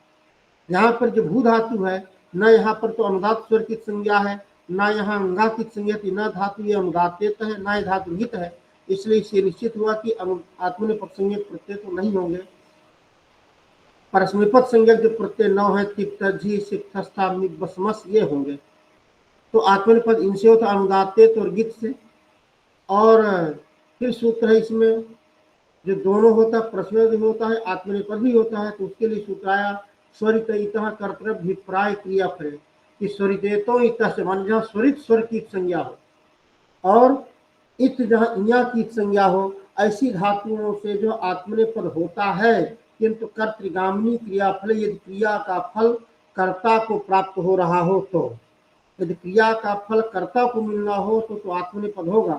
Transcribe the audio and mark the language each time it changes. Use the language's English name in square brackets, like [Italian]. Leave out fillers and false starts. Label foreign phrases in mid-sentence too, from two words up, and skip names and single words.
[Hindi] यहाँ पर जो भू धातु है, न यहाँ पर तो अनुदात्त स्वर की संज्ञा है, न यहाँ अंगा की संज्ञा थी, न धातु ये अनुदात्तेत है, न ये धातु हित है, इसलिए इससे निश्चित हुआ कि आत्मनेपद संज्ञक प्रत्यय तो नहीं होंगे। परस्मैपद संज्ञक जो प्रत्यय 9 है, [Sanskrit] तिप्त, झी, सिप्त, स्था, मिप, बसमस, [Hindi] ये होंगे। तो आत्मनेपद इनसे होता, अनुदात्तेत और गित से। और फिर सूत्र है इसमें जो दोनों होता, परस्मैपद भी होता है, आत्मनेपद भी होता है, तो उसके लिए सूत्र आया [Sanskrit] स्वरित इतः कर्तव्यभिप्राय क्रिया फले, [Hindi] कि [Sanskrit] स्वरितेतो इतः [Hindi] से, मान जहाँ स्वरित स्वर की संज्ञा हो और इत जहाँ इया की संज्ञा हो, ऐसी धातुओं से जो आत्मनेपद होता है, किंतु कर्तृगामिनी क्रिया फल, यदि क्रिया का फल कर्ता को प्राप्त हो रहा हो, तो यदि क्रिया का फल कर्ता को मिलना हो तो आत्मनेपद होगा।